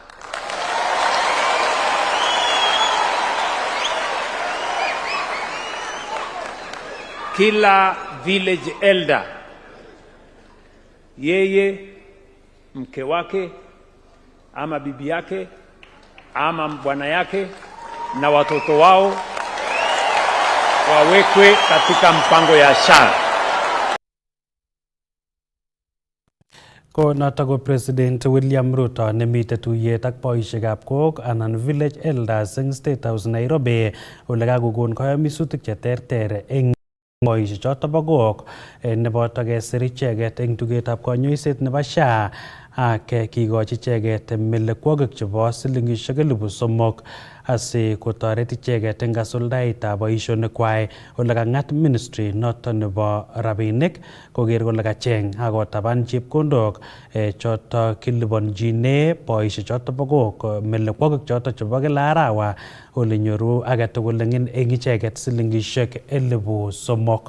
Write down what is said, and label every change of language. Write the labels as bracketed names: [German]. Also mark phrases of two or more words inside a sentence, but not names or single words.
[Swahili] Kila village elder, yeye, mke wake ama bibi yake ama bwana yake na watoto wao wawekwe katika mpango ya SHA. [Kalenjin] Ko noto ko President William Ruto nemite tuyet ak boisiekab kok anan [English] village elders [Kalenjin] eng State House Nairobi ole kakokon kayamisutik cheterter eng boisiek choto bo kok neboto kesir icheket eng tugetab konyoiset nebo SHA ak kikochi icheket melekwokik chebo silingishek 3,000 asi kotoret icheket eng kasuldaetab boisionikwai ole kang'at ministry noto nebo rabinik koker kole kacheng akotaban chepkondok choto kiliponjine boisiek choto bo kok melekwokik choto chebo kila arawa ole nyoru agetugul eng icheket silingishek 3,000.